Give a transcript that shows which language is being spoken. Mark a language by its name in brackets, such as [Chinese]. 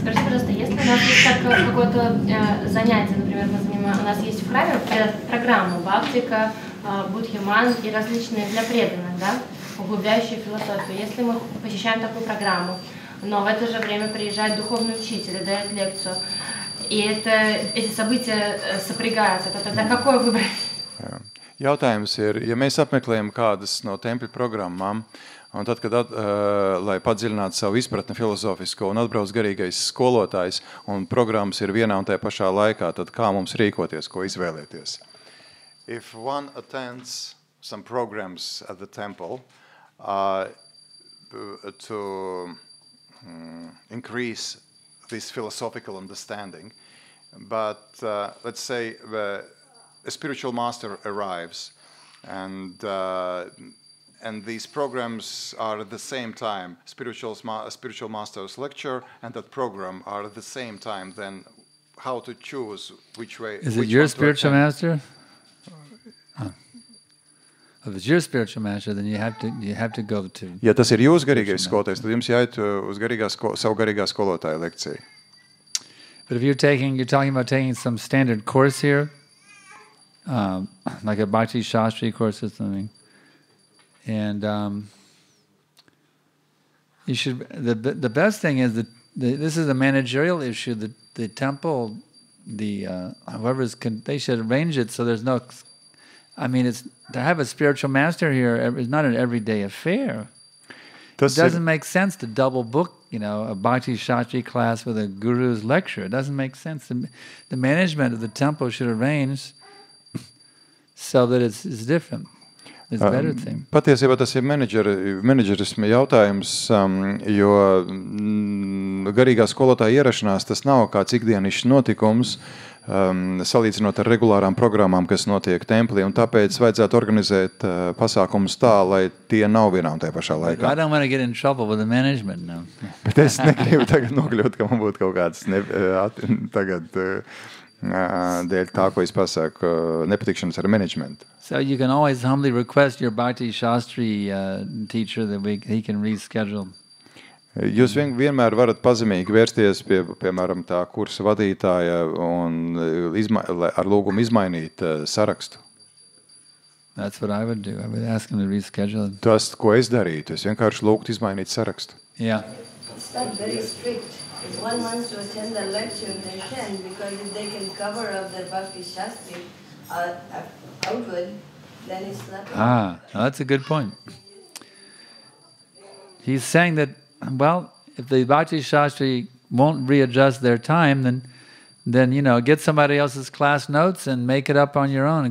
[Russian] Скажите, пожалуйста, если у нас есть какое-то занятие, например, у нас есть в храме программа Бхактика, Будхиман и различные для преданных, да, углубляющие философию. Если мы посещаем такую программу, но в это же время приезжает духовный учитель и дает лекцию, и эти события sopрягаются, то тогда какой выбрать? [Latvian] Jautājums ir, ja mēs apmeklējam kādas no tempļu programmām, un tad, kad, lai padziļinātu savu izpratni filozofisko un atbrauc garīgais skolotājs, un programmas ir vienā un tajā pašā laikā, tad kā mums rīkoties, ko izvēlēties? [English] If one attends some programs at the temple to increase this philosophical understanding, but let's say a spiritual master arrives and these programs are at the same time, spiritual master's lecture and that program are at the same time, then how to choose which way? Is it your spiritual master? If it's your spiritual master, then you have to go to. [Latvian] Ja tas ir jūsu garīgais skolotājs, tad jums jāiet uz savu garīgā skolotāja lekciju. [English] But if you're talking about taking some standard course here, like a Bhakti Shastri course or something, and you should. The best thing is that this is a managerial issue. The temple, they should arrange it so there's no. I mean, it's to have a spiritual master here is not an everyday affair. It doesn't make sense to double book, a Bhakti Shastri class with a guru's lecture. It doesn't make sense. The management of the temple should arrange so that it's different. It's a better thing. [Latvian] Patiesībā tas ir menedžerisma jautājums, jo garīgā skolotāja ierašanās tas nav kāds ikdienišs notikums, salīdzinot ar regulārām programmām, kas notiek templī, un tāpēc vajadzētu organizēt pasākumus tā, lai tie nav vienā un tajā pašā laikā. [English] I don't want to get in trouble with the management now. [Latvian] Bet es negribu tagad nokļūt, ka man būtu kaut kāds tagad dēļ tā, ko es pasaku, nepatikšanas ar managementu. [English] So you can always humbly request your Bhakti Shastri teacher that he can reschedule. [Latvian] Jūs vienmēr varat pazemīgi vērsties pie, piemēram, tā kursa vadītāja un ar lūgumu izmainīt sarakstu. [English] That's what I would do. I would ask him to reschedule. [Latvian] Tas, ko es darītu, es vienkārši lūgtu izmainīt sarakstu. [English] Yeah. It's not very strict. If one wants to attend the lecture, they can, because if they can cover up their Bhakti Shastri outward, then it's not. That's a good point. He's saying that, well, if the Bhakti Shastri won't readjust their time, then get somebody else's class notes and make it up on your own.